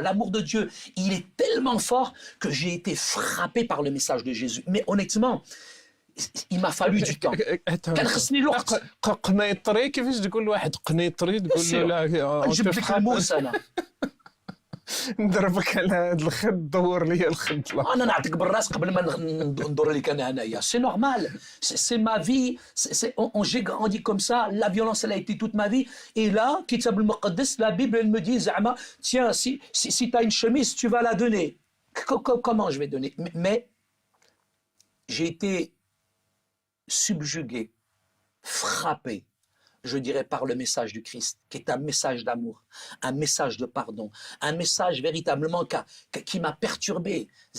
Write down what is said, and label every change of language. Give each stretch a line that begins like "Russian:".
French: L'amour de Dieu, il est tellement fort que j'ai été frappé par le message de Jésus. Mais honnêtement, il m'a fallu du temps.
Arabic: كان خصني الوقت. قنيطري كيفاش تقول لواحد قنيطري تقول له لا نجيب لك الموس انا نضربك على هذا الخد دور لي الخد انا نعطيك بالراس قبل ما ندور لك انا هنايا.
French: C'est normal, c'est ma vie, j'ai grandi comme ça, la violence elle a été toute ma vie et là
Arabic: كتاب المقدس,
French: la Bible elle me dit
Arabic: زعما
French: tiens si tu as une chemise tu vas la donner. Comment je vais donner? Mais j'ai été subjugué, frappé, je dirais, par le message du Christ, qui est un message d'amour, un message de pardon, un message véritablement qui m'a perturbé.